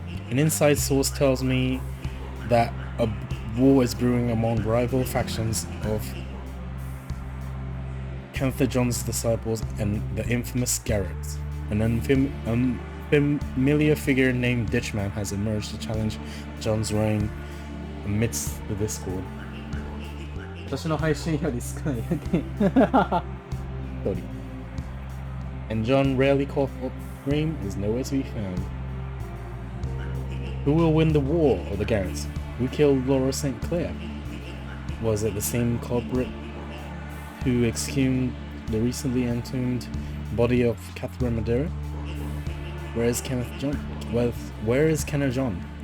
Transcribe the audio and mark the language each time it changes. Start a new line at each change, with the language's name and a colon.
English: An inside source tells me that a war is brewing among rival factions of Kenneth John's disciples and the infamous Garrett. An unfamiliar figure named Ditchman has emerged to challenge John's reign amidst the discord.
Japanese: 私の配信より少ないだけ。
English: And John, rarely caught up dream, is nowhere to be found. Who will win the war or the Garretts? Who killed Laura St. Clair? Was it the same culprit who exhumed the recently entombed body of Catherine Madeira? Where is Kenneth John? Where is Kenneth John?